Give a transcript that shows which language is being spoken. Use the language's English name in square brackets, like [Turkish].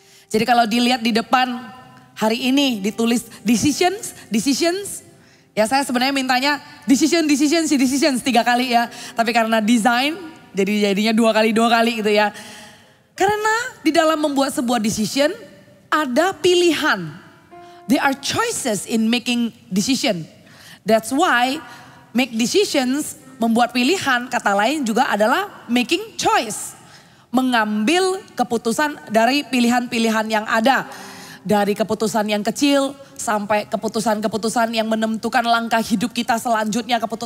[Indonesian] Jadi kalau dilihat di depan hari ini ditulis decisions. Ya saya sebenarnya mintanya decisions 3 kali ya. Tapi karena desain jadinya 2 kali gitu ya. Karena di dalam membuat sebuah decision ada pilihan. [English] There are choices in making decision. That's why make decisions, [Indonesian] membuat pilihan, kata lain juga adalah [English] making choice. [Indonesian] Mengambil keputusan dari pilihan-pilihan yang ada. Dari keputusan yang kecil sampai keputusan-keputusan yang menentukan langkah hidup kita selanjutnya.